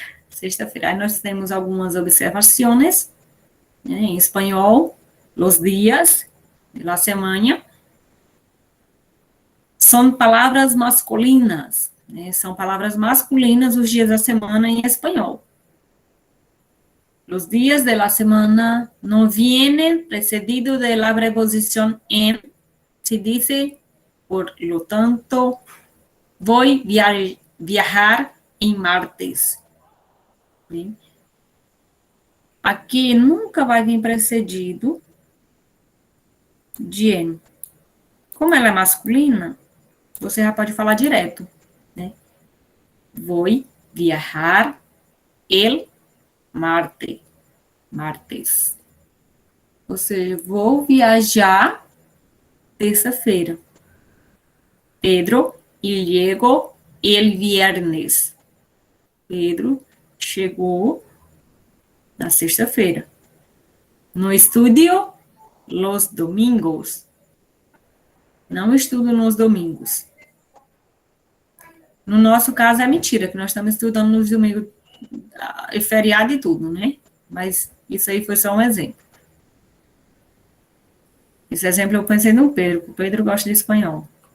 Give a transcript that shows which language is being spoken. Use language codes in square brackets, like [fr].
[pt] Sexta-feira. Aí nós temos algumas observações, né, em espanhol, os dias [es] de la semana [pt] são palavras masculinas, né, são palavras masculinas os dias da semana em espanhol. [es] Los días de la semana no vienen precedidos de la preposición en, se dice, por lo tanto, voy viajar en martes. [pt] Bem, aqui nunca vai vir precedido de en. Como ela é masculina, você já pode falar direto, né? [es] Voy viajar el martes. [pt] Ou seja, vou viajar terça-feira. [es] Pedro llegó el viernes. [pt] Pedro chegou na sexta-feira. [es] No estudio los domingos. [pt] Não estudo nos domingos. No nosso caso é mentira, que nós estamos estudando nos domingos, é feriado e tudo, né? Mas isso aí foi só um exemplo. Esse exemplo eu pensei no Pedro, o Pedro gosta de espanhol.